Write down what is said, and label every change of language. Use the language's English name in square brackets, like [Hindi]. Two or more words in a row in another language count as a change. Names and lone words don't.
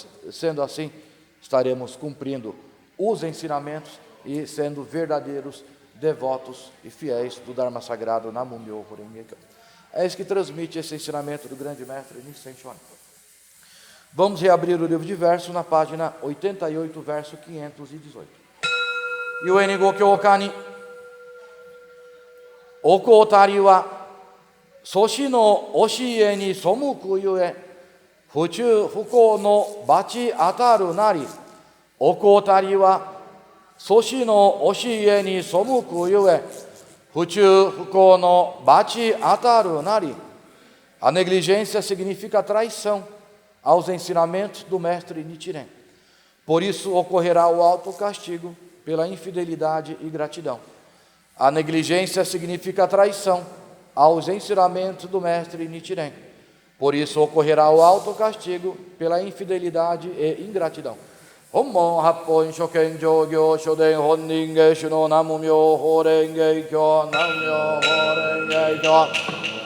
[Portuguese] Sendo assim, estaremos cumprindo os ensinamentos e sendo verdadeiros devotos e fiéis do Dharma Sagrado Namo Myoho Renge Kyo. É isso que transmite esse ensinamento do grande mestre Nissen Shonin. Vamos reabrir o livro de versos na página 88, verso 518. [Japanese] ゆえに御教歌に怠りは祖師の教えに背くゆえ不忠不孝の罰当たるなり怠りは祖師の教えに背くゆえ不忠不孝の罰当たるなり. [Portuguese] A negligência significa traição aos ensinamentos do mestre Nichiren. Por isso ocorrerá o alto castigo pela infidelidade e ingratidão. A negligência significa traição aos ensinamentos do mestre Nichiren. Por isso ocorrerá o alto castigo pela infidelidade e ingratidão. [Japanese] 本門八品上行所伝本因下種の南無妙法蓮華経南無妙法蓮華経.